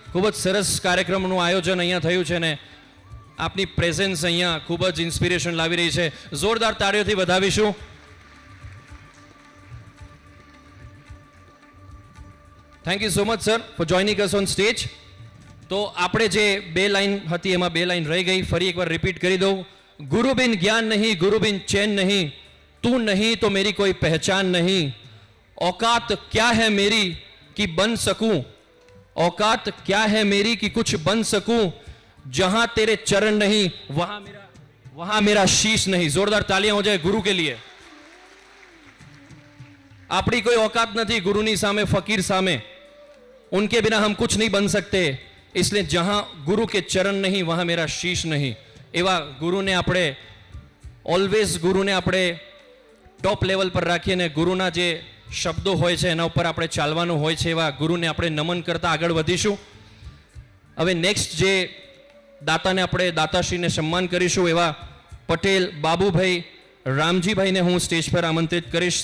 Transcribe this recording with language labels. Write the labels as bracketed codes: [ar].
[gu] ખૂબ જ સરસ કાર્યક્રમનું આયોજન અહીંયા થયું છે ને આપની પ્રેઝન્સ અહીંયા ખૂબ જ ઇન્સ્પિરેશન લાવી રહી છે. જોરદાર તાળીઓથી વધાવીશું. [en] Thank you so much sir for joining us on stage. [gu] તો આપણે જે 2 લાઈન હતી એમાં 2 લાઈન રહી ગઈ. ફરી એકવાર રિપીટ કરી દઉં. [hi] गुरु बिन ज्ञान नहीं, गुरु बिन चैन नहीं, तू नहीं तो मेरी कोई पहचान नहीं. औकात क्या है मेरी कि बन सकूं, औकात क्या है मेरी कि कुछ बन सकूं, जहां तेरे चरण नहीं वहां मेरा शीश नहीं. जोरदार तालियां हो जाए गुरु के लिए. [gu] આપણી કોઈ औकात નથી ગુરુની સામે, ફકીર સામે. [hi] उनके बिना हम कुछ नहीं बन सकते. इसलिए जहां गुरु के चरण नहीं वहां मेरा शीश नहीं. [gu] એવા ગુરુને આપણે ઓલવેઝ ગુરુને આપણે ટોપ લેવલ પર રાખીને ગુરુના જે શબ્દો હોય છે એના ઉપર આપણે ચાલવાનું હોય છે. એવા ગુરુને આપણે નમન કરતા આગળ વધીશું. હવે નેક્સ્ટ જે દાતાને આપણે દાતાશ્રીને સન્માન કરીશું એવા પટેલ બાબુભાઈ રામજીભાઈને હું સ્ટેજ પર આમંત્રિત કરીશ.